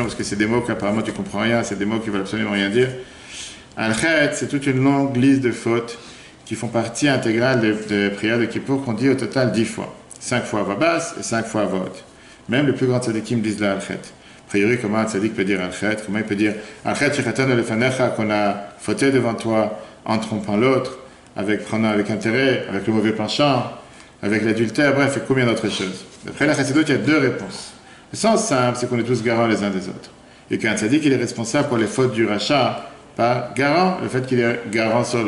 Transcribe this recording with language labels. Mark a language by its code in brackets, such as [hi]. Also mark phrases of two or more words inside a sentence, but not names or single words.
[fr] Parce que c'est des mots qu'apparemment tu comprends rien, c'est des mots qui veulent absolument rien dire. Al-Chet, c'est toute une longue liste de fautes qui font partie intégrale des prières de Kippour qu'on dit au total 10 fois. 5 fois à voix basse et 5 fois à voix haute. Même les plus grands tzadikim disent le Al-Chet. A priori, comment un tzadik peut dire Al-Chet? Comment il peut dire [he] על חטא שחטאנו לפניך, [fr] qu'on a fauté devant toi en trompant l'autre, prenant avec intérêt, avec le mauvais penchant, avec l'adultère, bref, et combien d'autres choses. D'après la Chassidoute, il y a 2 réponses. Le sens simple, c'est qu'on est tous garants les uns des autres. Et qu'un tzadik, il est responsable pour les fautes du rachat, pas garant, le fait qu'il est garant sur l'autre.